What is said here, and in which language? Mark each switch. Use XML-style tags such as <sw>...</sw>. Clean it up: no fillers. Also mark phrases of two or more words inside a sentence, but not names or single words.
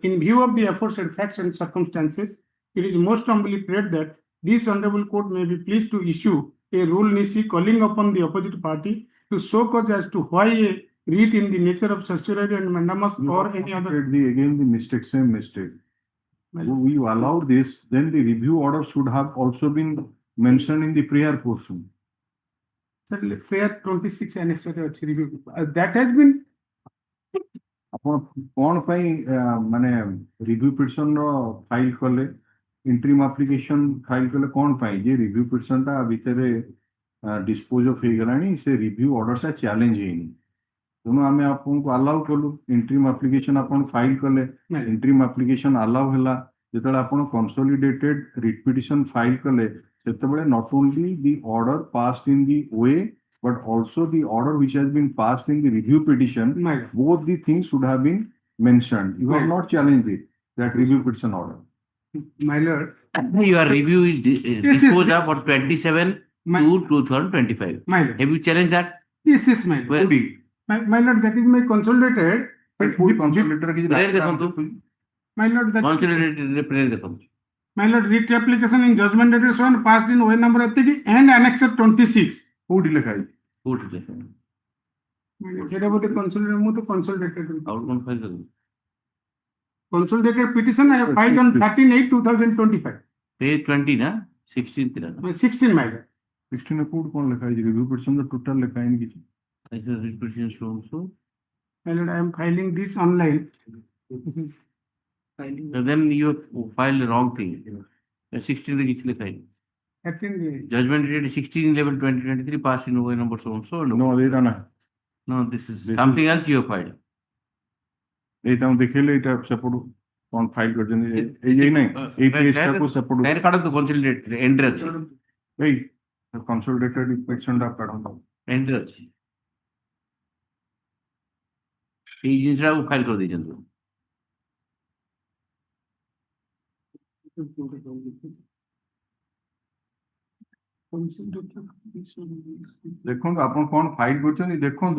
<en>In view of the aforesaid facts and circumstances, it is most humbly prayed that this honorable court may be pleased to issue a rule nisi calling upon the opposite party to show cause as to why a writ in the nature of certiorari and mandamus You or have any other. committed again the mistake, same mistake. My lord. We allowed this, then the review order should have also been mentioned in the prayer portion. Sir, prayer 26 annexure ଅଛି review. That has been,</en> <or>ଆପଣ କଣ ପାଇଁ ମାନେ</or> <en>review petition</en> <or>ର ଫାଇଲ କଲେ,</or> <en>interim application file</en> <or>କଲେ କଣ ପାଇଁ? ଯେ</or> <en>review petition</en> <or>ଟା ଭିତରେ</or> <en>dispose of</en> <or>ହେଇଗଲାଣି, ସେ</or> <en>review order</en> <or>ଟା ଚ୍ୟାଲେଞ୍ଜ ହେଇନି, ତେଣୁ ଆମେ ଆପଣଙ୍କୁ ଆଲାଉ କଲୁ।</or> <en>interim application</en> <or>ଆପଣ ଫାଇଲ କଲେ,</or> <en>interim application allow</en> <or>ହେଲା। ଯେତେବେଳେ ଆପଣ</or> <en>consolidated writ petition file</en> <or>କଲେ, ସେତେବେଳେ</or> <en>not only the order passed in the OA but also the order which has been passed in the review petition, my lord. both the things should have been mentioned. You have Right. not challenged it, that review petition order. My lord. Your review is Yes, yes. disposed of on 27 My, to 2025. my lord. Have you challenged that? Yes, yes, my lord. Well, My lord, that is my consolidated. Full consolidated କିଛି prayer ଡାଟା</en> <or>ଦେଖନ୍ତୁ,</or> <en>My lord, that consolidated prayer ଦେଖନ୍ତୁ। my lord, writ application in judgment dated 7 passed in OA number ଏତିକି and annexure 26.</en> <or>କୋଉଠି ଲେଖା ହେଇଛି? କୋଉଠି ଦେଖନ୍ତୁ? ସେଇଟା ବୋଧେ consolidated, ମୁଁ ତ consolidated. ଆଉ କଣ ଫାଇଲ ଦେଖନ୍ତୁ?</or> <en>Consolidated petition I have filed on 13/8/2025.</en> <or>Page 20 ନା 16 ଥିଲା ନା? 16,</or> <en>my lord.</en> <or>16 କୋଉଠି କଣ ଲେଖା ହେଇଛି?</or> <en>review petition</en> <or>ତ ଟୋଟାଲ ଲେଖା ହେଇନି କିଛି।</or> <en>Repetition also. My lord, I am filing this online. So then you filed the wrong thing.</en> <or>16 ରେ କିଛି ଲେଖା ହେଇନି। 13,</or> <en>Judgment dated 16/11/2023 passed in OA number so and so. No,</en> <or>ଏଇଟା ନା,</or> <en>No, this is This something else you have filed.</en> <or>ଏଇଟା ମୁଁ ଦେଖେଇଲେ, ଏଇଟା ସେପଟୁ କଣ ଫାଇଲ କରିଛନ୍ତି? ଏଇ ନାଇଁ, ଏଇ ପେଜ ଟାକୁ ସେପଟୁ ଫେର କାଢନ୍ତୁ,</or> <en>consolidated end</en> <or>ରେ ଅଛି। ଏଇ</or> <en>consolidated petition</en> <or>ଟା କାଢନ୍ତୁ। End ରେ ଅଛି। ଏଇ ଜିନିଷଟାକୁ ଫାଇଲ କରିଦେଇଛନ୍ତି। ଦେଖନ୍ତୁ ଆପଣ କଣ ଫାଇଲ କରିଛନ୍ତି, ଦେଖନ୍ତୁ।</or>